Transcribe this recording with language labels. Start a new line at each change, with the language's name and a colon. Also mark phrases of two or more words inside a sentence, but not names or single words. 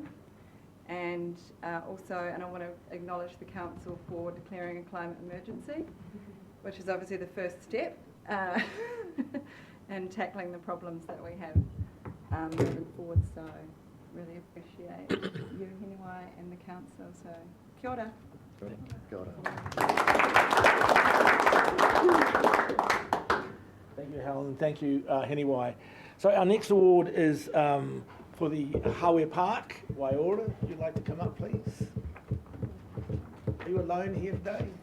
English: And I want to acknowledge the council for declaring a climate emergency, which is obviously the first step in tackling the problems that we have moving forward. So really appreciate you, Haniwa, and the council.
Māori: So kia ora.
English: Thank you, Helen. Thank you, Heniwai. So our next award is for the Hawke Park, Waiora. Would you like to come up, please? Are you alone here today?